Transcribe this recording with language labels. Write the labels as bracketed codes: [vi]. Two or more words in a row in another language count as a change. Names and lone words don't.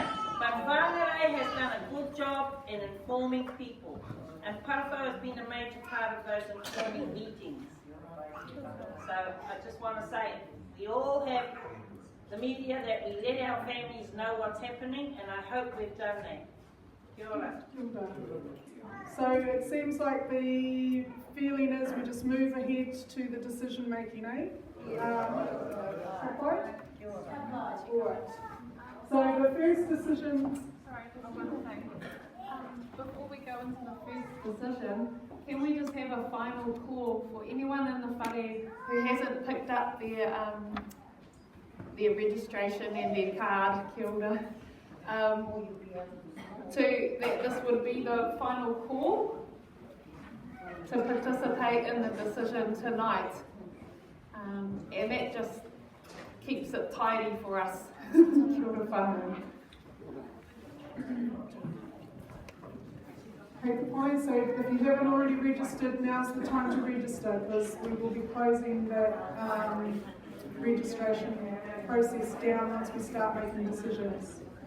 [en] But Whangarei has done a good job in informing people, and Parawhau has been a major part of those informing meetings. So I just want to say, we all have the media that we let our families know what's happening, and I hope we've done that. [mi] Kia ora. [en] So it seems like the feeling is we just move ahead to the decision making, eh? All right. So the first decision. Sorry, just one thing. Before we go into the first decision, can we just have a final call for anyone in the whare who hasn't picked up their registration and their card, [mi] kia ora, [en] that this would be the final call to participate in the decision tonight. And that just keeps it tidy for us. [mi] Kia ora whanau. [en] Okay, fine. So if you haven't already registered, now's the time to register, because we will be closing the registration process down once we start making decisions.